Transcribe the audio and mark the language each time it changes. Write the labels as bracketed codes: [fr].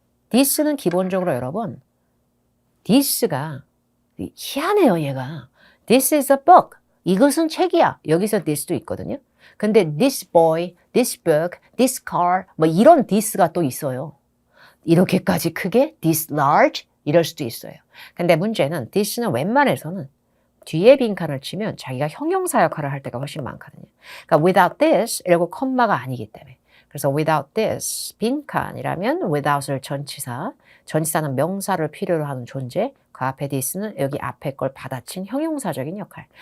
[ko] this는 기본적으로 여러분 this가 희한해요 얘가. [en] This is a book. [ko] 이것은 책이야. 여기서 this도 있거든요. 근데 [en] this boy, this book, this car [ko] 뭐 이런 this가 또 있어요. 이렇게까지 크게 [en] this large [ko] 이럴 수도 있어요. 근데 문제는 this는 웬만해서는 뒤에 빈칸을 치면 자기가 형용사 역할을 할 때가 훨씬 많거든요. 그러니까 [en] without this [ko] 이러고 콤마가 아니기 때문에. 그래서 without this 빈칸이라면 without을 전치사는 명사를 필요로 하는 존재, 그 앞에 this는 여기 앞에 걸 받아친 형용사적인 역할.